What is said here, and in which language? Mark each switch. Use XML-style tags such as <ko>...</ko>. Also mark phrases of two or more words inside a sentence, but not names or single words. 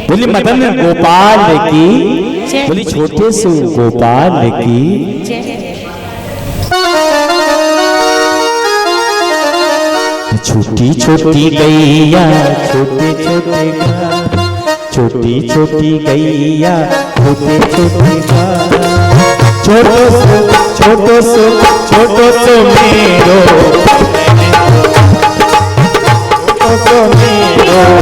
<hi>बोली मदन गोपाल की, बोली छोटे से गोपाल की छोटी छोटी गैया छोटे छोटे घाट, छोटी छोटी गैया छोटे छोटे घाट,</hi> <bra>छोटो सो छोटो सो छोटो सो मेरो, छोटो सो मेरो</bra>